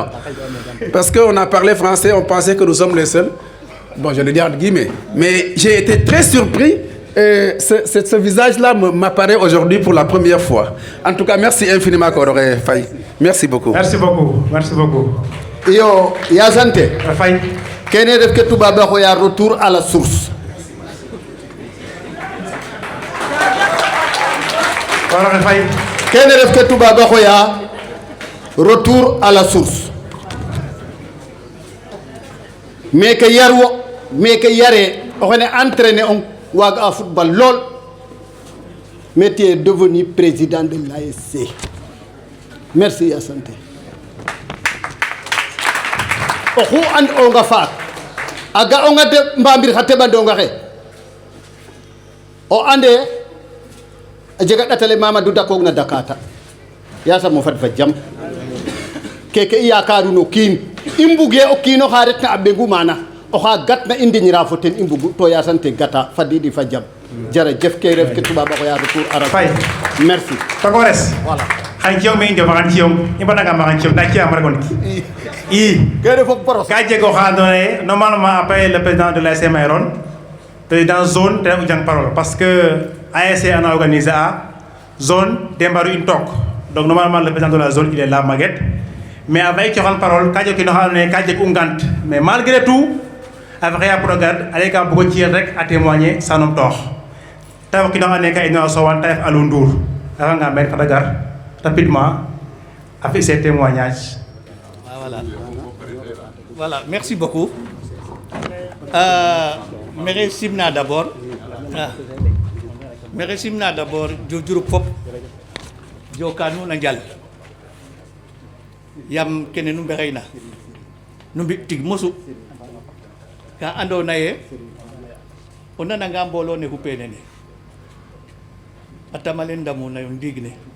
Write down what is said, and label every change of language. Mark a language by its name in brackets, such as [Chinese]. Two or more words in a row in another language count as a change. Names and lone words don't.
[French] Parce qu'on a parlé français, on pensait que nous sommes les seuls. Bon, je le dis entre guillemets. Mais j'ai été très surpris. Et ce visage-là m'apparaît aujourd'hui pour la première fois. En tout cas, merci infiniment, Kororé Faye. Merci beaucoup. Merci beaucoup. Merci beaucoup. [Serer] Yo, Yazante. Faye. Kene def ke tuba ba ko ya [French] retour à la source. [Serer] Kororé Faye. Kene def ke tuba ba ko ya [French] retour à la source. mais que yarwo mais que [Serer] yare o xene [French] entraîner on [Serer] waaga a [French] football lool mais tu es devenu président de l'ASC merci Asante [Serer] oxu and onga faak a ga'onga de mbamir xa teɓandonga xe o ande a jega ɗatale Mamadou dakoog na Dakata yasam o fad fa jam keke i yakaru no kiin i mbuge o kiino xa retna a ɓengu mana oxa gatna i ndiñra fo ten i mbugu to yasante gata fadidi fa jam jerejef ke ref ke tubaab a xoya [French] retour arabe [Serer] Faye [French] merci Tokores voilà [Serer] xan ciyong me i ndefaxan ciyong i mbaɗanga maxan ciyong nda ciyam regon i kene fop boros ka jeg oxa andoona yee [French] normalement après le président de l'ASC Mayron président zone [Serer] ten u jang parole [French] parce que ASC [Serer] ana organisé a zone de mbaru in took [French] donc normalement le président de la zone il est là Maguette mais avant [Serer] i coxan parole ka jeg o kiino xa andoona yee ka jeg u ngant [French] mais malgré tout [Serer] a fexeya pour o gar ale ka bugo ciyel rek a témoigner sa nom toox ta ref o kiino xa andoona yee ka inoora Sowane ta ref Alou Ndour a refanga meen fata gar rapidement a fi [French] ses témoignages. Voilà, merci beaucoup. [Serer] Mere simna [French] d'abord. [Serer] Mere simna d'abord jujuru pop jokanu na njal. Yam kene nu mbexeyna. Nu mbi tig mosu. Ka ando naye o nananga mbolo ne hupene ne. Atamalen ndamu na yo ndigne.